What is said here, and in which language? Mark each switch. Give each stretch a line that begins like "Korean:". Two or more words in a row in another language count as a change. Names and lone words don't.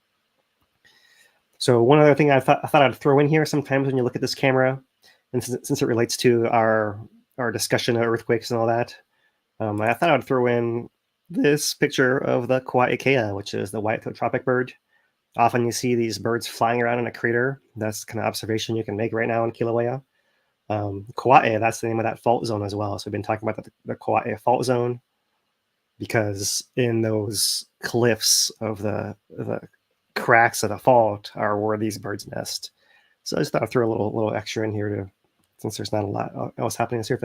English: So one other thing I thought I'd throw in here sometimes when you look at this camera, and since it relates to our discussion of earthquakes and all that, I thought I'd throw in this picture of the Koaʻe, which is the white-tailed tropic bird. Often you see these birds flying around in a crater. That's the kind of observation you can make right now in Kilauea. Koaʻe, that's the name of that fault zone as well. So we've been talking about the Koaʻe Fault Zone because in those cliffs of the cracks of the fault are where these birds nest. So I just thought I'd throw a little extra in here since there's not a lot else happening on the surface.